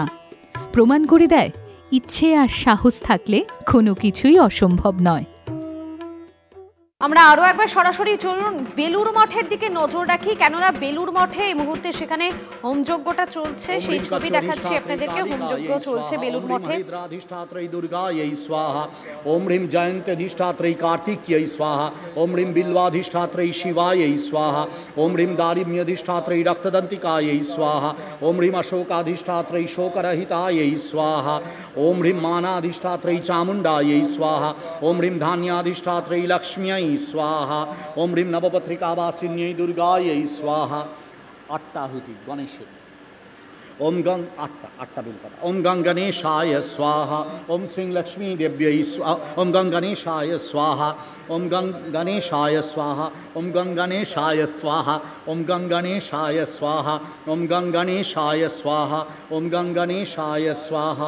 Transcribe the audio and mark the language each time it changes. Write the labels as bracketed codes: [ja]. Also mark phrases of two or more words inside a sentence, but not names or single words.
[bn] প্রমাণ করে দেয়, ইচ্ছে আর সাহস থাকলে কোনো কিছুই অসম্ভব নয়। আমরা আরো একবার সরাসরি চলুন বেলুর মঠের দিকে নজর রাখি, কেননা বেলুর মঠে এই মুহূর্তে সেখানে হোমযজ্ঞটা চলছে, সেই ছবি দেখাচ্ছি আপনাদেরকে। হোমযজ্ঞ চলছে বেলুর মঠে। [sa] দুর্গাयै স্বাহা, ওম হ্রিম জয়ন্ত্যধিষ্ঠাত্রৈ কার্তিক্যৈ স্বাহা, ওম হ্রিম বিল্বাধিষ্ঠাত্রৈ শিবাयै স্বাহা, ওম হ্রিম দারিম্যধিষ্ঠাত্রৈ রক্তদন্তিকাयै স্বাহা, ওম হ্রিম অশোকাধিষ্ঠাত্রৈ শোকরহিতাयै স্বাহা, ওম হ্রিম মানাধিষ্ঠাত্রৈ চামুণ্ডাयै স্বাহা, ওম হ্রিম ধান্যাধিষ্ঠাত্রৈ লক্ষ্ম্यै स्वाहा, ओम ह्रीं नवपत्रिकावासिन्यै दुर्गायै स्वाहा। [bn] 8টা আহুতি গণেশের। [sa] ओम गंग [bn] 8টা बेलपत्र। [sa] ओम गंग गणेशाय स्वाहा, ओम श्री लक्ष्मी देव्यै स्वाहा, ओम गंग गणेशाय स्वाहा, ओम गंग गणेशाय स्वाहा, ओम गंग गणेशाय स्वाहा, ओम गंग गणेशाय स्वाहा, ओम गंग गणेशाय स्वाहा, ओम गंग गणेशाय स्वाहा।